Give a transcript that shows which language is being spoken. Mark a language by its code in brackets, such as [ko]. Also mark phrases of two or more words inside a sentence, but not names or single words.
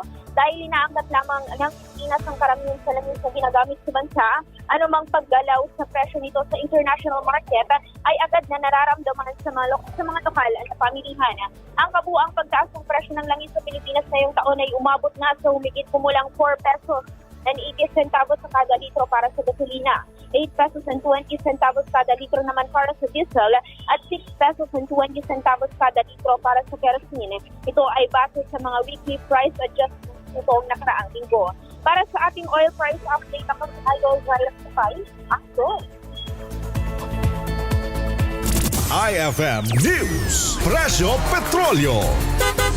[tl] Dahil inaangkat lamang ng Pilipinas ang karamihan sa langis na ginagamit sa bansa, anumang paggalaw sa presyo nito sa [en] international market [tl] ay agad na nararamdaman sa mga lokal na pamilihan. Ang kabuuang pagtaas ng presyo ng langis sa Pilipinas ngayong taon ay umabot na sa humigit kumulang 4 [en] pesos and 80 centavos [tl] sa kada litro para sa gasolina, 8 [en] pesos and 20 centavos [tl] kada litro naman para sa diesel, at 6 [en] pesos and 20 centavos [tl] kada litro para sa kerosene. Ito ay base sa mga [en] weekly price adjustments [tl] nitong nakaraang linggo. Para sa ating [en] oil price update, [tl] ako si Idol Ryan Sakay. Action! IFM News, Presyo Petrolyo.